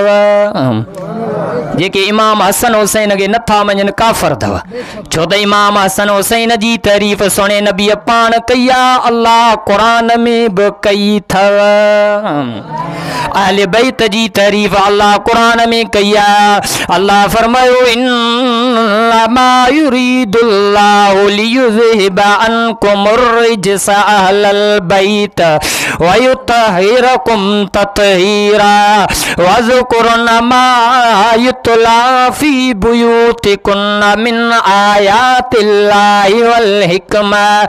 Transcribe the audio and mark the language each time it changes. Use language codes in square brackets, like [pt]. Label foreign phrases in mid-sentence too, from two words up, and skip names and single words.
[sd] जेके इमाम हसन हुसैन खे नथा मञनि काफ़र अथव छो त इमाम हसन हुसैन जी तारीफ़ सुणे नबी पाण कई आहे अल्लाह क़ुर में बि कई अथव। अहले बैत जी तारीफ़ अल्लाह क़ुर में कई आहे। अल्लाह फरमायो [ar] إنما يريد الله ليذهب عنكم الرجس أهل البيت و يطهركم تطهيرا واذكرن ما يتلى في بيوتكن من آيات الله و الحكمة